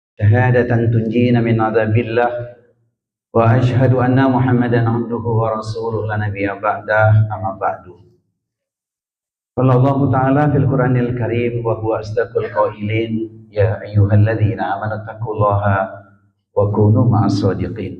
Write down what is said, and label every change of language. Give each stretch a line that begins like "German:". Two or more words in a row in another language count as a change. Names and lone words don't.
Arabic: شهادة تنجينا من عذاب الله وأشهد أن محمدا عبده ورسوله لا نبي بعده أما بعد. قال الله تعالى في القرآن الكريم وهو أصدق القائلين يا أيها الذين آمنوا اتقوا الله وكونوا مع الصادقين.